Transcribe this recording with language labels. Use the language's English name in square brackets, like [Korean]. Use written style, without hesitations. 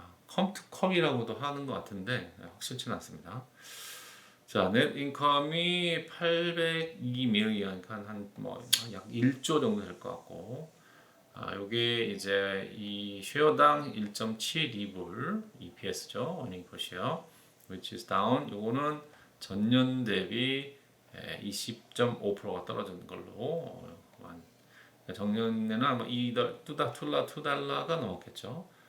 [English] come to come [Korean] 이라고도 하는 것 같은데 확실치는 않습니다. 자, 넷 인컴이 802 밀리언, 한약 1조 정도 될 것 같고, 요게 이제 이 쉐어당 1.72불 EPS죠. [English] earning per share, which is down. [Korean] 요거는 전년 대비 20.5%가 떨어진 걸로 작년에는 아마 2달러가 넘었겠죠.